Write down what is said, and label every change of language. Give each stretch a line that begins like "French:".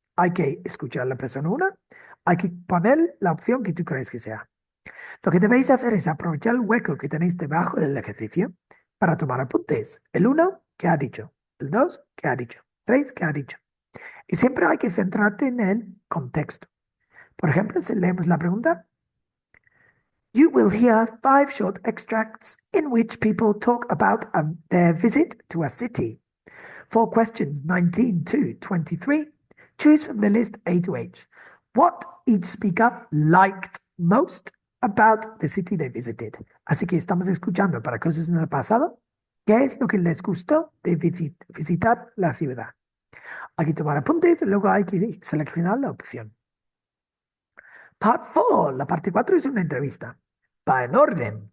Spanish: Hay que escuchar a la persona una, hay que poner la opción que tú crees que sea. Lo que debéis hacer es aprovechar el hueco que tenéis debajo del ejercicio para tomar apuntes. El uno, ¿qué ha dicho? El 2, ¿qué ha dicho? 3, ¿qué ha dicho? Y siempre hay que centrarte en el contexto. Por ejemplo, si leemos la pregunta,
English: you will hear 5 short extracts in which people talk about their visit to a city. For questions 19 to 23, choose from the list A to H. What each speaker liked most about the city they visited.
Spanish: Así que estamos escuchando para cosas en el pasado. ¿Qué es lo que les gustó de visitar la ciudad? Hay que tomar apuntes y luego hay que seleccionar la opción. Part 4, la parte 4 es una entrevista. Va en orden.